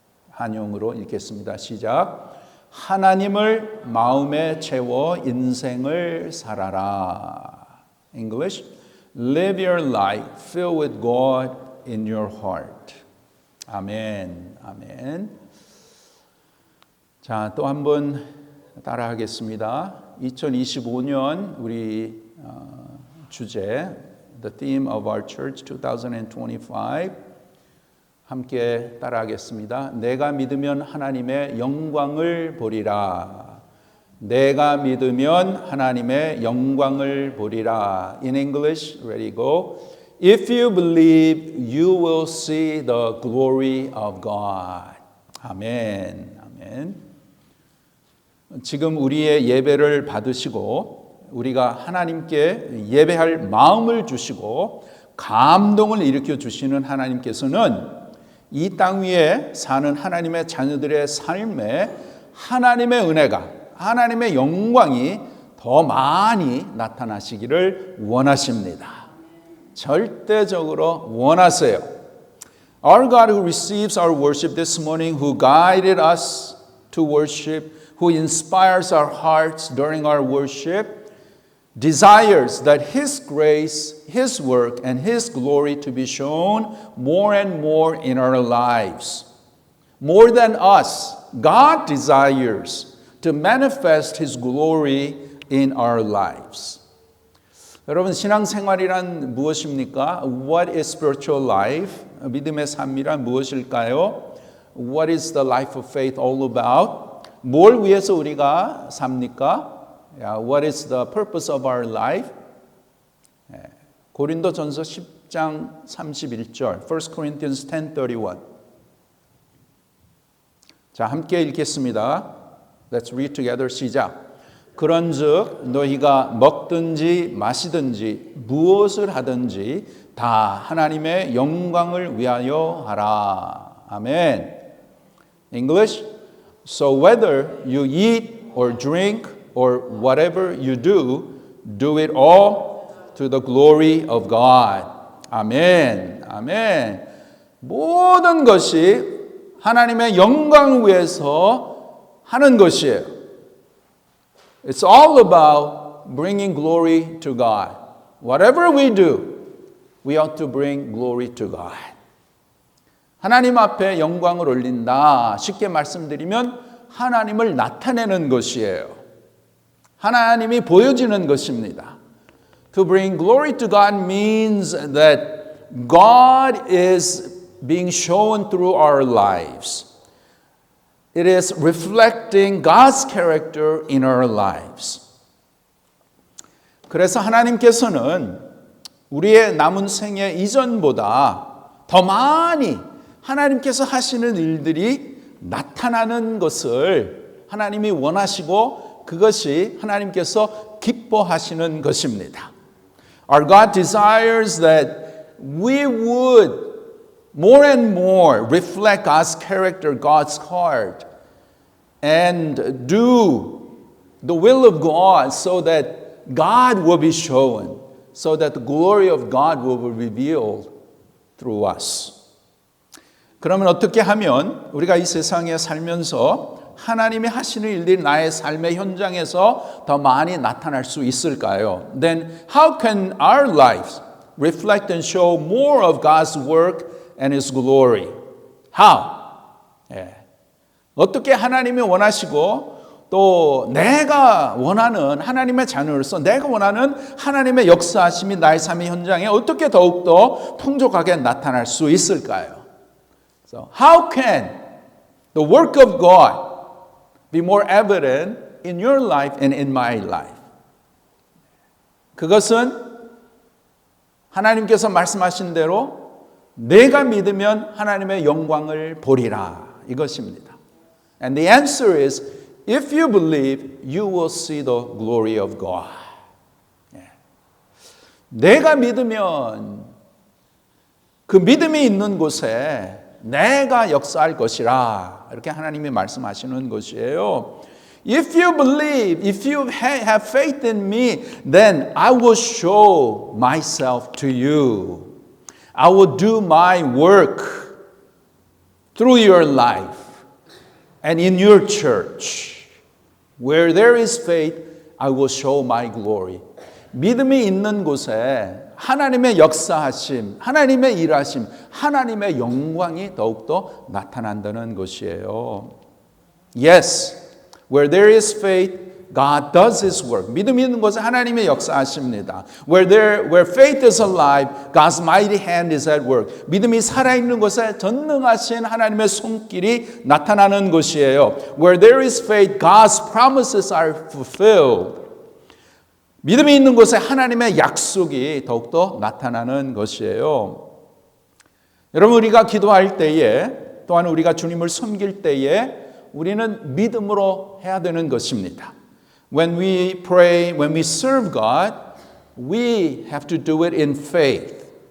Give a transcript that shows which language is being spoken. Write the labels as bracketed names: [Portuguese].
[Korean] 한용으로 읽겠습니다. 시작. 하나님을 마음에 채워 인생을 살아라. [English] English. Live your life filled with God in your heart. [Korean] 아멘. 아멘. 자, 또 한 번 따라하겠습니다. 2025년 우리 주제, [English] The theme of our church 2025 [Korean] 함께 따라하겠습니다. 내가 믿으면 하나님의 영광을 보리라. 내가 믿으면 하나님의 영광을 보리라. [English] In English, ready, go. If you believe, you will see the glory of God. [Korean] 아멘. 아멘. 지금 우리의 예배를 받으시고 우리가 하나님께 예배할 마음을 주시고 감동을 일으켜 주시는 하나님께서는 이 땅 위에 사는 하나님의 자녀들의 삶에 하나님의 은혜가, 하나님의 영광이 더 많이 나타나시기를 원하십니다. 절대적으로 원하세요. [English] Our God who receives our worship this morning, who guided us to worship, who inspires our hearts during our worship, desires that His grace, His work, and His glory to be shown more and more in our lives. More than us, God desires to manifest His glory in our lives. [Korean] 여러분, 신앙생활이란 무엇입니까? [English] What is spiritual life? [Korean] 믿음의 삶이란 무엇일까요? [English] What is the life of faith all about? [Korean] 뭘 위해서 우리가 삽니까? [English] What is the purpose of our life? [Korean] 고린도전서 10장 31절, [English] 1 Corinthians 10:31. [Korean] 자, 함께 읽겠습니다. [English] Let's read together. [Korean] 시작. 그런즉 너희가 먹든지 마시든지 무엇을 하든지 다 하나님의 영광을 위하여 하라. 아멘. [English] English. So whether you eat or drink or whatever you do, do it all to the glory of God. [Korean] 아멘. 아멘. 모든 것이 하나님의 영광을 위해서 하는 것이에요. [English] It's all about bringing glory to God. Whatever we do, we ought to bring glory to God. [Korean] 하나님 앞에 영광을 올린다. 쉽게 말씀드리면 하나님을 나타내는 것이에요. 하나님이 보여지는 것입니다. [English] To bring glory to God means that God is being shown through our lives. It is reflecting God's character in our lives. [Korean] 그래서 하나님께서는 우리의 남은 생애 이전보다 더 많이 하나님께서 하시는 일들이 나타나는 것을 하나님이 원하시고 그것이 하나님께서 기뻐하시는 것입니다. [English] Our God desires that we would more and more reflect God's character, God's heart, and do the will of God so that God will be shown, so that the glory of God will be revealed through us. [Korean] 그러면 어떻게 하면 우리가 이 세상에 살면서 하나님이 하시는 일들이 나의 삶의 현장에서 더 많이 나타날 수 있을까요? [English] Then how can our lives reflect and show more of God's work and His glory? How? [Korean] 어떻게 하나님이 원하시고 또 내가 원하는 하나님의 자녀로서 내가 원하는 하나님의 역사하심이 나의 삶의 현장에 어떻게 더욱더 풍족하게 나타날 수 있을까요? [English] So how can the work of God be more evident in your life and in my life? [Korean] 그것은 하나님께서 말씀하신 대로 내가 믿으면 하나님의 영광을 보리라 이것입니다. [English] And the answer is, if you believe, you will see the glory of God. [Korean] 내가 믿으면 그 믿음이 있는 곳에 내가 역사할 것이라 이렇게 하나님이 말씀하시는 것이에요. [English] If you believe, if you have faith in me, then I will show myself to you. I will do my work through your life and in your church. Where there is faith, I will show my glory. [Korean] 믿음이 있는 곳에 하나님의 역사하심, 하나님의 일하심, 하나님의 영광이 더욱더 나타난다는 것이에요. [English] Yes, where there is faith, God does His work. [Korean] 믿음이 있는 곳에 하나님의 역사하십니다. [English] Where faith is alive, God's mighty hand is at work. [Korean] 믿음이 살아있는 곳에 전능하신 하나님의 손길이 나타나는 것이에요. [English] Where there is faith, God's promises are fulfilled. [Korean] 믿음이 있는 곳에 하나님의 약속이 더욱더 나타나는 것이에요. 여러분, 우리가 기도할 때에, 또한 우리가 주님을 섬길 때에 우리는 믿음으로 해야 되는 것입니다. [English] When we pray, when we serve God, we have to do it in faith.